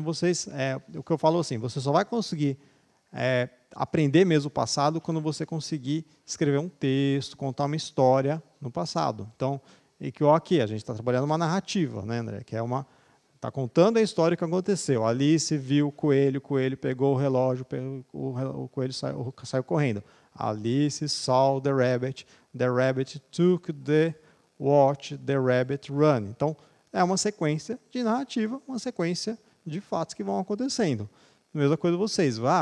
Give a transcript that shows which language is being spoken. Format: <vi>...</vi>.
<pt>Vocês, o que eu falo assim, você só vai conseguir aprender mesmo o passado quando você conseguir escrever um texto, contar uma história no passado. Então, aqui a gente está trabalhando uma narrativa, né, André? Que é está contando a história que aconteceu. Alice viu o coelho pegou o relógio, o coelho saiu correndo.</pt> <en>Alice saw the rabbit took the watch, the rabbit run.</en> <pt>Então, é uma sequência de narrativa, uma sequência de fatos que vão acontecendo. Mesma coisa vocês.</pt>